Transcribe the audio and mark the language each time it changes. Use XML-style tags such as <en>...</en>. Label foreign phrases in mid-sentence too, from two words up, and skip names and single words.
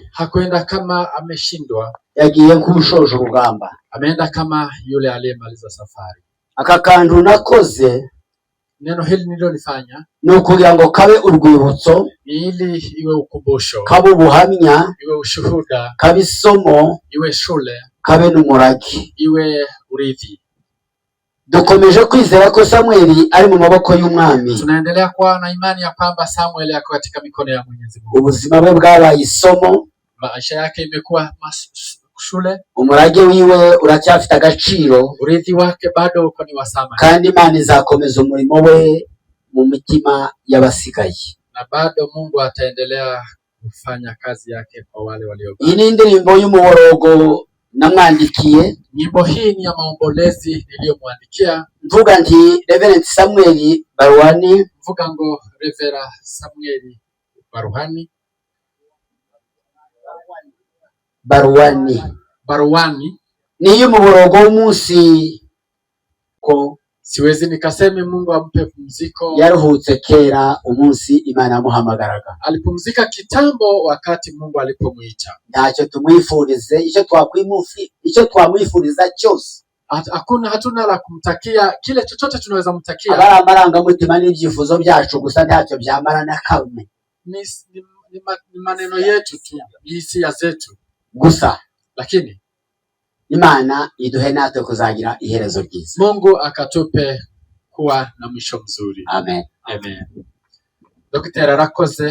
<sw>hakwenda kama ameshindwa,</sw> <rw>yagiye nk'ushoje urugamba.</rw> <sw>Ameenda kama yule aliyemaliza safari.</sw> <rw>Aka kantu nakoze,</rw> <sw>neno hili nililofanya,</sw> <rw>ni ukugira ngo kabe urwibutso,</rw> <sw>ili iwe ukumbusho,</sw> <rw>kabe ubuhamya,</rw> <sw>iwe ushuhuda,</sw> <rw>kabe isomo,</rw> <sw>iwe shule,</sw> <rw>kabe n'umurage,</rw> <sw>iwe urithi.</sw> <rw>dukomeje kwizera ko Samweli ari mu maboko y'umwami.</rw> <sw>Tunaendelea kuwa na imani ya kwamba Samuel yako katika mikono ya Mwenyezi Mungu.</sw> <rw>Ubuzima bwe bwabaye isomo,</rw> <sw>Maisha yake imekuwa shule,</sw> <rw>umurage wiwe uracyafite agaciro,</rw> <sw>urithi wake bado uko ni wa thamani,</sw> <rw>kandi Imana izakomeza umurimo we mu mitima y'abasigaye,</rw> <sw>na bado Mungu ataendelea kufanya kazi yake kwa wale waliobaki.</sw> <rw>Iyi ni indirimbo y'umuborogo namwandikiye.</rw> <sw>Nyimbo hii ni ya maombolezi niliyomwandikia,</sw> <rw>mvuga nti Reverend Samuel Baruhani, mvuga ngo Reverend Samuel Baruhani ni y'umuborogo w'umunsi ko</rw> <sw>siwezi nikaseme Mungu ampe pumziko.</sw> <rw>Yaruhutse kera umunsi Imana yamuhamagaraga,</rw> <sw>alipumzika kitambo wakati Mungu alipomuita.</sw> <rw>Ntacyo tumwifurize, icyo twamwifuriza cyose</rw> <sw>hatuna la kumtakia, kile chochote tunaweza mtakia.</sw> <rw>Amarangamutima n'ibyifuzo byacu gusa ntacyo byamara na kamwe.</rw> <sw>Ni maneno yetu tu, ni hisia zetu</sw> <rw>gusa,</rw> <sw>lakini</sw> <rw>Imana iduhe natwe kuzagira iherezo ryiza.</rw> <sw>Mungu akatupe kuwa na mwisho mzuri. Amen. Amen. Dr.</sw> <rw>Arakoze.</rw>